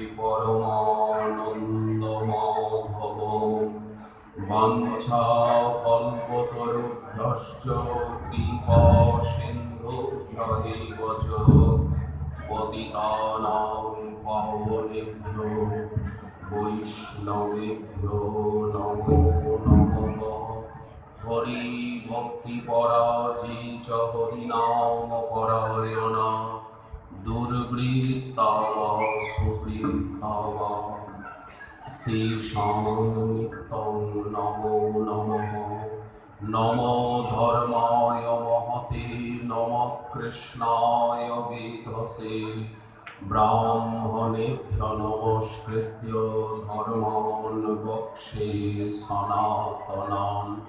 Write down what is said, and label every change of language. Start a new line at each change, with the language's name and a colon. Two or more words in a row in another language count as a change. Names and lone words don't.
Sanskrit: পরমানন্দমাধবং বাঞ্ছাকল্পতরুভ্যশ্চ কৃপা সিন্ধুভ্যেব চ পতিতানাং পাবনেভ্যো বৈষ্ণবেভ্যো নমো নমঃ হরি ভক্তি পরাজিত হরিনাম পরায়ণা দুর্বৃত্তা সুবৃত্তা তেষাং নিত্যং নমো নমঃ নমো ধর্মায় মহতে নমঃ কৃষ্ণায় বেদসে ব্রাহ্মণেভ্য নমস্কৃত্য ধর্মাन् বক্ষ্যে সনাতনাन्